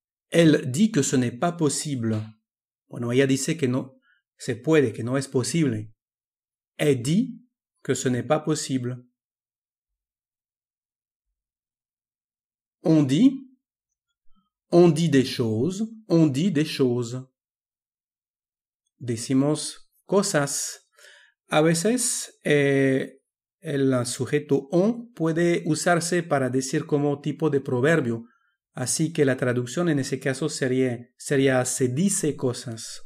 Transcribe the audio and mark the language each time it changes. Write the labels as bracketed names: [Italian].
[French] Elle dit que ce n'est pas possible. [Spanish] Bueno, ella dice que no se puede, que no es posible. [French] Elle dit que ce n'est pas possible. On dit des choses, on dit des choses. [Spanish] Decimos cosas. A veces el sujeto on puede usarse para decir como tipo de proverbio. Así que la traducción en ese caso sería se dice cosas.